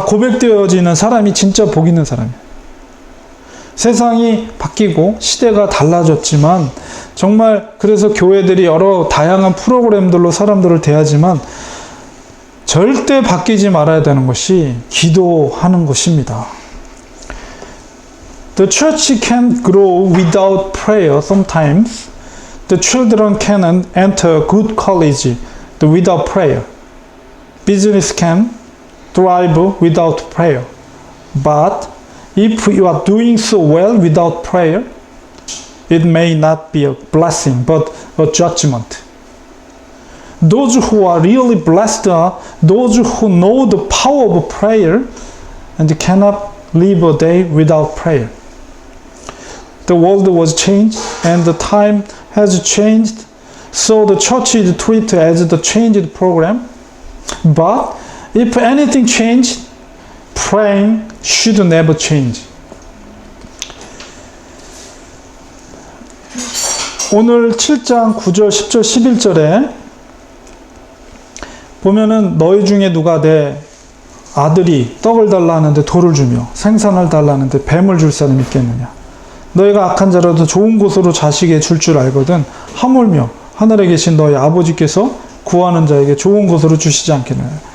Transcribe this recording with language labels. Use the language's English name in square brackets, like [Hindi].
[Korean] 고백되어지는 사람이 진짜 복 있는 사람이에요. 세상이 바뀌고 시대가 달라졌지만 정말 그래서 교회들이 여러 다양한 프로그램들로 사람들을 대하지만 절대 바뀌지 말아야 되는 것이 기도하는 것입니다. [English] The church can grow without prayer sometimes. The children can enter good college without prayer. Business can thrive without prayer. But if you are doing so well without prayer, it may not be a blessing, but a judgment. Those who are really blessed are those who know the power of prayer and cannot live a day without prayer. The world was changed and the time has changed, so the church is treated as the changed program. But if anything changed, praying should never change. [Korean] 오늘 7장 9절, 10절, 11절에 보면은 너희 중에 누가 내 아들이 떡을 달라 하는데 돌을 주며 생선을 달라 하는데 뱀을 줄 사람이 있겠느냐. 너희가 악한 자라도 좋은 곳으로 자식에 줄 줄 알거든 하물며 하늘에 계신 너희 아버지께서 구하는 자에게 좋은 곳으로 주시지 않겠느냐.